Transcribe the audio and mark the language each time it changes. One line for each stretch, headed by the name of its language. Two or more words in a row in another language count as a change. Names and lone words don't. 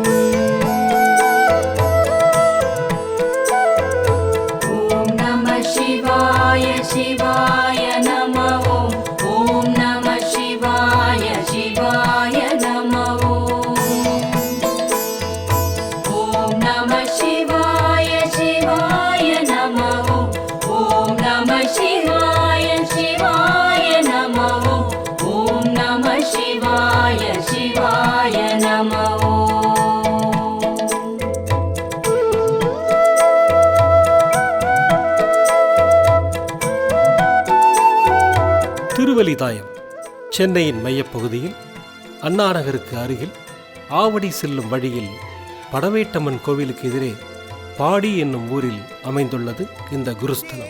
Sanskrit: शिवाय नमः ॐ नमः शिवाय नमः ॐ नमः शिवाय नमः ॐ नमः शिवाय नमः ॐ नमः शिवाय नमः
Tamil: திருவலிதாயம் சென்னையின் மையப்பகுதியில் அண்ணா நகருக்கு அருகில் ஆவடி செல்லும் வழியில் படவேட்டம்மன் கோவிலுக்கு எதிரே பாடி என்னும் ஊரில் அமைந்துள்ளது இந்த குருஸ்தலம்.